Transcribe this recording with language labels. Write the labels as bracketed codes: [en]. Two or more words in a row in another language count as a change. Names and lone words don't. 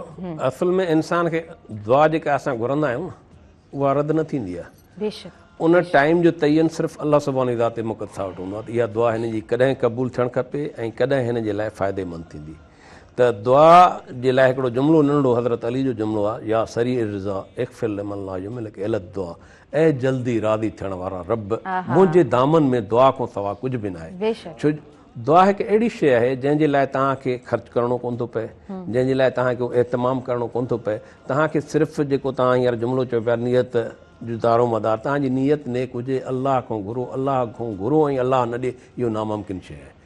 [sd] असल में इंसान खे दुआ जेका असां घुरंदा आहियूं न, उहा रद्द न थींदी आहे। बेशक उन टाइम जो तयन सिर्फ़ु अल्लाह सुब्हानहू ज़ाते मुक़द्दस वटि हूंदो आहे त इहा दुआ हिन जी कॾहिं क़बूल थियणु खपे ऐं कॾहिं हिन जे लाइ फ़ाइदेमंद थींदी। त दुआ जे लाइ हिकिड़ो जुमिलो नंढड़ो हज़रत अली जो जुमिलो आहे, [ar] يا سريع الرضا اغفر لمن لا يملك إلا الدعاء, [sd] ऐं जल्दी राज़ी थियण वारा रब, मुंहिंजे दामन में दुआ खां सवाइ कुझु बि न आहे। छो दुआ हिकु अहिड़ी शइ आहे जंहिंजे लाइ तव्हांखे ख़र्चु करिणो कोन थो पए, जंहिंजे लाइ तव्हांखे एहतमाम करिणो कोन थो पए। तव्हांखे सिर्फ़ु जेको तव्हां हींअर जुमिलो चयो पिया नियत जो दारो मदार, तव्हांजी नियत नेक हुजे, अलाह खां घुरो, अलाह खां घुरो ऐं अलाह न ॾे, इहो नामुमकिन शइ आहे।